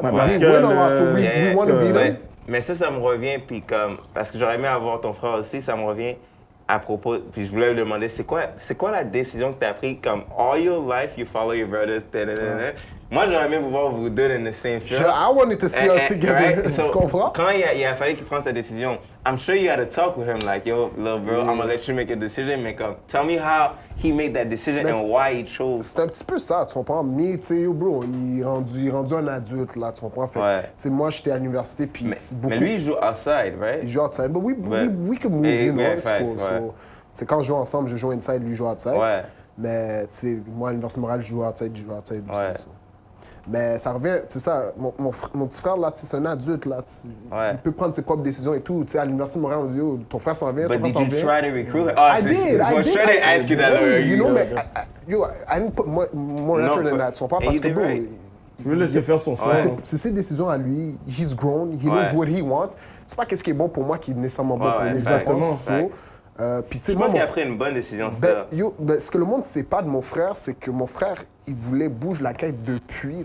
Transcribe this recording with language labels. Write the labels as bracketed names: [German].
[French] Parce [English] we want to beat them. [French] Mais ça me revient, puis comme... Parce que j'aurais aimé avoir ton frère aussi, ça me revient... À propos, puis je voulais lui demander, c'est quoi la décision que tu as prise comme [English] all your life, you follow your brothers, [French] Moi, j'aurais aimé vous voir vous deux [English] in the same film. I wanted to see us together. Right? [French] Tu comprends? Quand il a fallu qu'il prenne sa décision, [English] I'm sure you had to talk with him like, yo, little bro, I'm gonna let you make a decision. Tell me how he made that decision and why he chose. [French] C'est un petit peu ça, tu comprends? Mais, tu sais, yo, bro, il est rendu un adulte, là, tu comprends? Fait, moi, j'étais à l'université, puis beaucoup... Mais lui, il joue outside, right? Il joue outside, but we can move, you know, it's cool. So, c'est quand on joue ensemble, je joue inside, lui joue outside. Ouais. Mais, tu sais, moi, à l'Université Montréal, je joue outside aussi. So. Mais ça revient, c'est ça, mon petit frère, là, c'est un adulte, là. Il peut prendre ses propres décisions et tout. Tu sais, à l'Université de Montréal, on dit, oh, ton frère s'en vient, ton frère s'en vient. [English] But did you try to recruit him? I did. I did ask you that already. You know, but I didn't put more effort in that. [French] Tu comprends? Parce que, bro, tu veux laisser faire son frère. C'est ses décisions à lui. [English] He's grown. He knows what he wants. [French] C'est pas qu'est-ce qui est bon pour moi qui est nécessairement bon pour lui. Exactement. Je pense qu'il a pris une bonne décision. Ce que le monde ne sait pas de mon frère, c'est que mon frère, il voulait bouger la quête depuis.